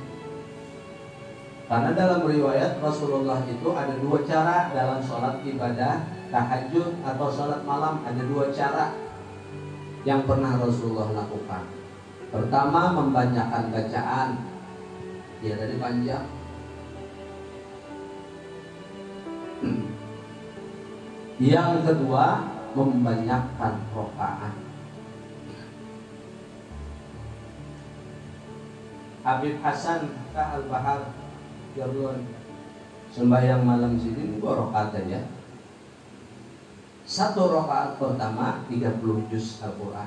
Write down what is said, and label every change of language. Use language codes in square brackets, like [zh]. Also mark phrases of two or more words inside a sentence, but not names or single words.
[id] Karena dalam riwayat Rasulullah itu ada dua cara dalam sholat ibadah tahajud atau sholat malam, ada dua cara yang pernah Rasulullah lakukan. Pertama, membanyakan bacaan. Dia dari panjang. Yang kedua, membanyakkan rakaat. Habib Hasan Al-Bahar Jarlun sembahyang malam sini 2 rakaat aja. 1 rakaat pertama 30 juz Al-Quran.